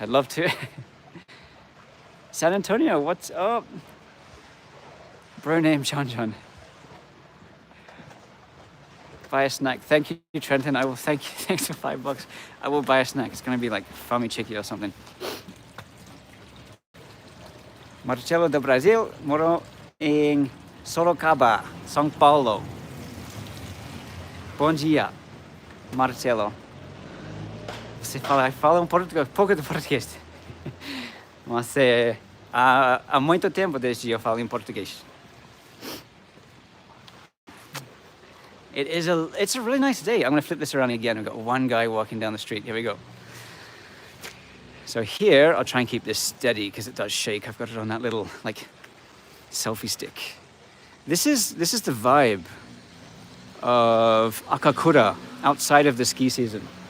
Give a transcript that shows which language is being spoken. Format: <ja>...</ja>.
<en>I'd love to. San Antonio, what's up? Bro name John. Buy a snack. Thank you, Trenton. I will thank you. Thanks for $5. I will buy a snack. It's gonna be like Fami Chicky or something.</en> <pt>Marcelo do Brasil, moro em Sorocaba, São Paulo. Bom dia, Marcelo. Você fala um pouco de português. Mas há muito tempo desde eu falo em português.</pt> <en>It's a really nice day. I'm going to flip this around again. We've got one guy walking down the street. Here we go. So here, I'll try and keep this steady because it does shake. I've got it on that little like selfie stick. This is the vibe of Akakura outside of the ski season.</en>